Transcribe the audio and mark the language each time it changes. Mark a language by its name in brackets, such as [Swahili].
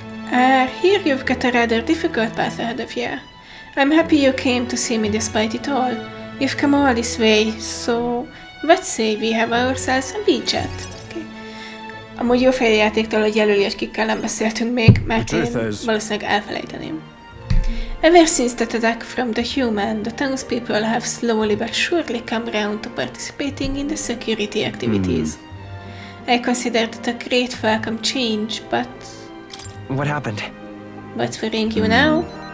[English] Here you've got a rather difficult path ahead of you. I'm happy you came to see me despite it all. You've come all this way, so let's say we have ourselves a wee chat. Okay. [Hungarian] Amúgy jó fejjátéktól, hogy jelöli, hogy kikkel nem beszéltünk még, mert én valószínűleg elfelejteném. [English] Ever since that attack from the human, the townspeople have slowly but surely come round to participating in the security activities. I consider that a great welcome change, but... What happened? What's worrying you now?